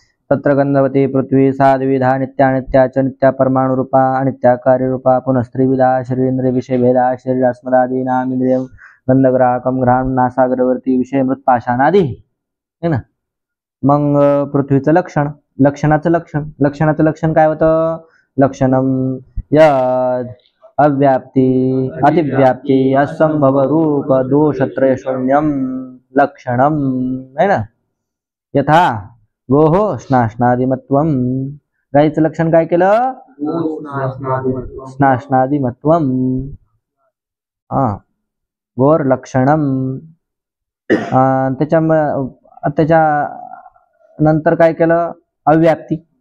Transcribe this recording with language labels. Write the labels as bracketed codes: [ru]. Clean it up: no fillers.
[sa] तत्र गंधवती पृथ्वी सा द्विविधा नित्या नित्या च नित्या परमाणुरूपा अनित्या कार्यरूपा पुनस्त्रिविधा शरीरेंद्रिय विषय भेदा शरीरास्मदादी नाम इंद्रिय गंधग्राहकम घ्राण नासागरवर्ती विषय मृत्पाषाणादी [hi] है ना. [mr] मग पृथ्वीचं लक्षण, लक्षणाचं लक्षण काय होतं? [sa] लक्षणम यद अव्याप्ती अतिव्याप्ती असंभव रूप दोषत्रय शून्यम लक्षणम [hi] है ना. [sa] यथा गोहो स्नाष्णादिमत्वम, [mr] गाईचं लक्षण काय केलं? [sa] स्नाष्णादिमत्वम. गोर लक्षणम. [mr] त्याच्या नंतर काय केलं? अव्याप्ती.